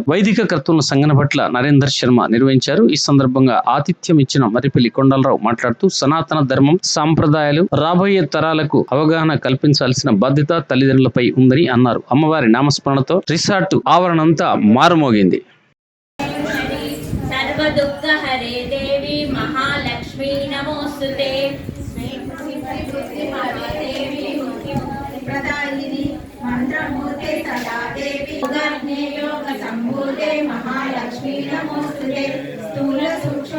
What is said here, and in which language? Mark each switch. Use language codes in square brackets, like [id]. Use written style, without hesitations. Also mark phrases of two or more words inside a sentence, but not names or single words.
[te] వైదిక కర్తవులను సంగనపట్ల నరేందర్ శర్మ నిర్వహించారు. ఈ సందర్భంగా ఆతిథ్యం ఇచ్చిన మర్రిపల్లి కొండలరావు మాట్లాడుతూ సనాతన ధర్మం సాంప్రదాయాలు రాబోయే తరాలకు అవగాహన కల్పించాల్సిన బాధ్యత తల్లిదండ్రులపై ఉందని అన్నారు. అమ్మవారి నామస్మరణతో రిసార్టు ఆవరణంతా మారుమోగింది. [sa] मंत्रमूर्ते सदा देवी योग संभूते महालक्ष्मी नमोस्तुते स्थूल सूक्ष्म